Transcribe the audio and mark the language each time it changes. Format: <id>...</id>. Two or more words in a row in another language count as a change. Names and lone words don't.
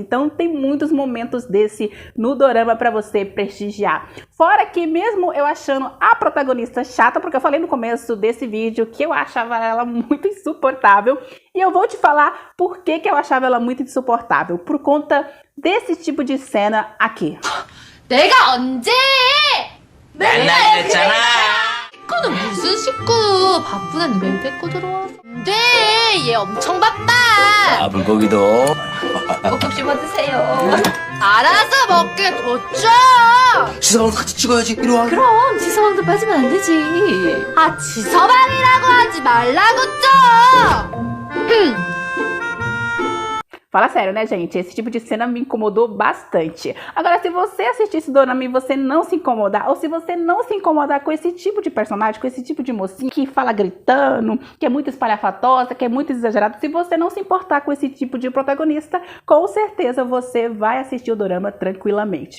<pt>Então tem muitos momentos desse no dorama pra você prestigiar. Fora que mesmo eu achando a protagonista chata, porque eu falei no começo desse vídeo que eu achava ela muito insuportável, e eu vou te falar por que eu achava ela muito insuportável, por conta desse tipo de cena aqui.</pt> <ko>내가 언제 맨날 그랬잖아. 식구는 무슨 식구? 바쁘다니 매일 데리고 들어와서. 네, 얘 엄청 바빠. 아, 물고기도. 꼭꼭 씹어드세요. 알아서 먹게 뒀죠. 지성을 같이 찍어야지. 이리 와. 그럼 지서방도 빠지면 안 되지. 아, 지서방이라고 하지 말라고 좀.</ko> <pt>Fala sério, né, gente? Esse tipo de cena me incomodou bastante. Agora, se você assistir esse dorama e você não se incomodar, ou se você não se incomodar com esse tipo de personagem, com esse tipo de mocinha que fala gritando, que é muito espalhafatosa, que é muito exagerado, se você não se importar com esse tipo de protagonista, com certeza você vai assistir o dorama tranquilamente.</pt>